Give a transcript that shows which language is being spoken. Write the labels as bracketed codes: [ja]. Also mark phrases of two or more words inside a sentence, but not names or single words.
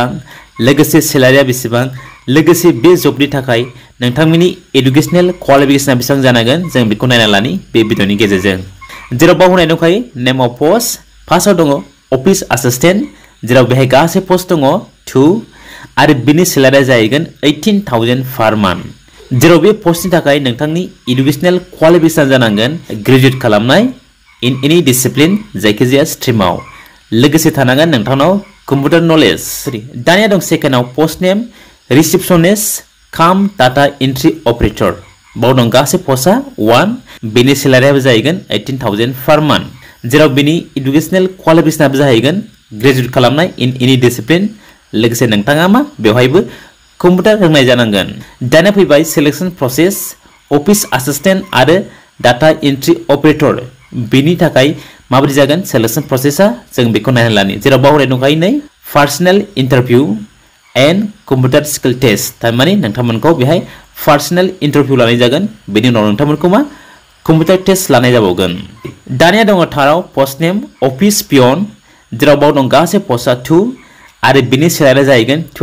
[brx] लोगोसे सेलारिया बेसेबां लोगोसे बे जबनि थाखाय नोंथांमोननि [en] educational qualification [brx] बेसेबां जानांगोन जों बेखौ नायना लानि बे भिडिअनि गेजेरजों जेराव बावहोनाय दंखायो [en] name of post [brx] फार्स्टआव दङ [en] office assistant [brx] जेराव बेहाय गासै पोस्ट दङ 2 आरो बिनि सेलारिया जाहैगोन 18,000 [en] per month [brx] जेराव बे पोस्टनि थाखाय नोंथांनि [en] educational qualification [brx] जानांगोन ग्रेजुवेट खालामनाय [en] in any discipline [brx] जायखिजाया स्ट्रिमाव लोगोसे थानांगोन नोंथांनाव [en] computer knowledge [brx] दानिया दं सेकेन्डआव [en] post name receptionist [brx] काम डाटा [en] entry operator [brx] बाव दं गासै पोस्टआ 1 बेनि सेलारियाबो जाहैगोन 18,000 [en] per month [brx] जेराव बेनि एडुकेशनल क्वालिफिकेशनाबो जाहैगोन ग्रेजुवेट खालामनाय [en] in any discipline [brx] लोगोसे नोंथाङा मा बेवहायबो कम्पिउटार रोंनाय जानांगोन दानिया फैबाय [en] selection process office assistant [brx] आरो [en] data entry operator [brx] बेनि थाखाय माबोरै जागोन [en] selection process [brx] जों बेखौ नायना लानि जेराव बावराय दंखायो नै [en] personal interview and computer skill test [brx] तारमाने नोंथांमोनखौ बेहाय [en] personal interview [brx] लानाय जागोन बेनि उनाव नोंथांमोनखौ मा [en] computer test [brx] लानाय जाबावगोन दानिया दङ थाराव [en] post name office peon [brx] जेराव बाव दं गासै पोस्टआ 2 आरो बिनि सेलारिया जाहैगोन